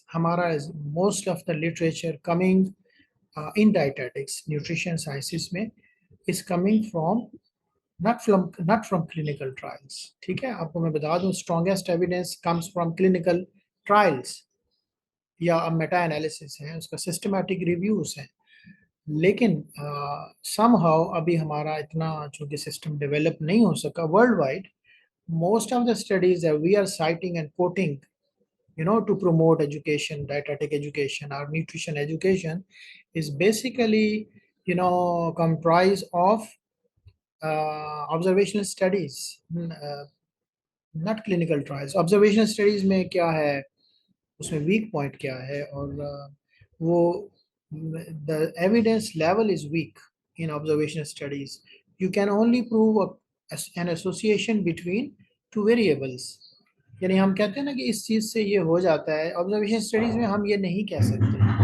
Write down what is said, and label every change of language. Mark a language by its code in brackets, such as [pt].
[en] ہمارا most of the literature coming in dietetics nutrition sciences میں is coming from not from clinical trials. [ur] ٹھیک ہے، آپ کو میں بتا دوں [en] strongest evidence comes from clinical trials [ur] یا میٹا انالیسس ہیں، اس کا سسٹمیٹک ریویوز ہیں. لیکن سم ہاؤ ابھی ہمارا اتنا چونکہ سسٹم ڈیولپ نہیں ہو سکا world wide. [en] Most of the studies that we are citing and quoting, to promote education, dietetic education or nutrition education is basically, comprised of observational studies, not clinical trials. [ur] Observational studies میں کیا ہے، اس میں weak point کیا ہے، اور وہ [en] the evidence level is weak in observational studies. You can only prove an association between two variables. [ur] یعنی ہم کہتے ہیں نا کہ اس چیز سے یہ ہو جاتا ہے، observation studies میں ہم یہ نہیں کہہ سکتے.